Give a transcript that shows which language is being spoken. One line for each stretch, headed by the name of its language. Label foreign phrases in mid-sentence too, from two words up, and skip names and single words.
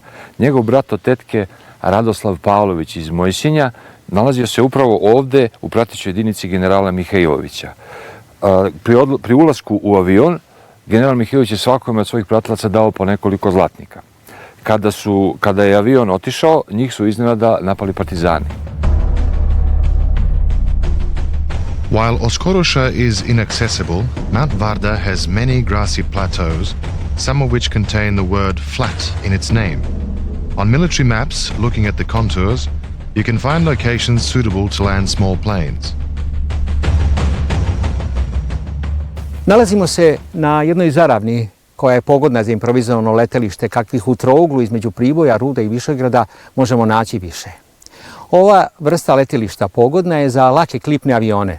Serbian: Njegov brat od tetke Radoslav Pavlović iz Mojsinja nalazio se upravo ovde u pratećoj jedinici generala Mihailovića. Pri ulasku u avion general Mihailović je svakome od svojih pratilaca dao po nekoliko zlatnika. Kada je avion otišao, njih su iznenada napali partizani.
English: While Oskorosha is inaccessible, Mount Varda has many grassy plateaus, some of which contain the word flat in its name. On military maps, looking at the contours, you can find locations suitable to land small planes.
Serbian: Nalazimo se na jednoj zaravni koja je pogodna za improvizovano letelište kakvih u trouglu između Priboja, Rude i Višegrada možemo naći više. Ova vrsta letilišta pogodna je za lake klipne avione.